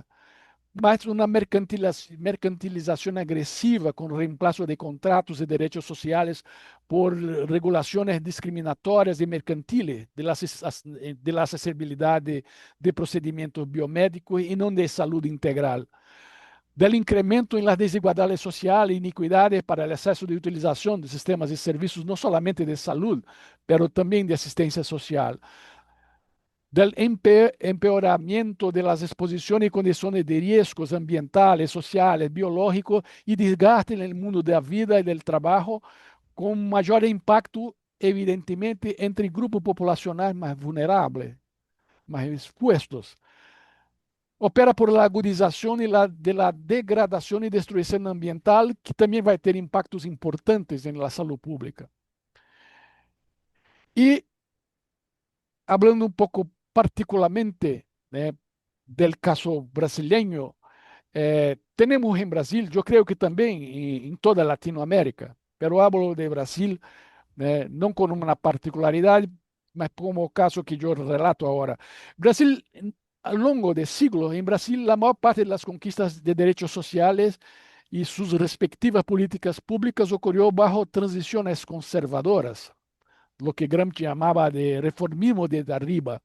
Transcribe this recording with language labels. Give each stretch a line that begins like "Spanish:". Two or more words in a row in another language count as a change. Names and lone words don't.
Portuguese: Mas uma mercantilização agressiva com reemplazo de contratos e direitos sociais por regulações discriminatórias e
Spanish: mercantiles de la
Portuguese: acessibilidade de procedimentos biomédicos e não de saúde integral. Del incremento em las desigualdades sociais e iniquidades para o acesso de utilização de sistemas e serviços não somente de saúde, mas também de assistência social.
Spanish: Del empeoramento de las exposiciones y condiciones de riesgos ambientales, sociales, biológicos y desgaste en el mundo de la vida y del trabajo, con mayor impacto, evidentemente, entre grupos populacionales más vulnerables, más expuestos. Opera por la agudización de la degradación y destrucción ambiental, que también va a tener impactos importantes en la salud pública. Y hablando un poco particularmente del caso brasileño,
Portuguese: temos em Brasil, eu creio que também em toda a Latinoamérica,
Spanish: pero hablo de Brasil,
Portuguese: não com uma particularidade, mas como o caso que eu relato agora. Brasil, ao longo de siglos, em Brasil, a maior parte das conquistas de direitos sociais e suas respectivas políticas públicas ocorreu bajo transições conservadoras,
Spanish: lo que
Portuguese: Gramsci chamava de reformismo
Spanish: de arriba.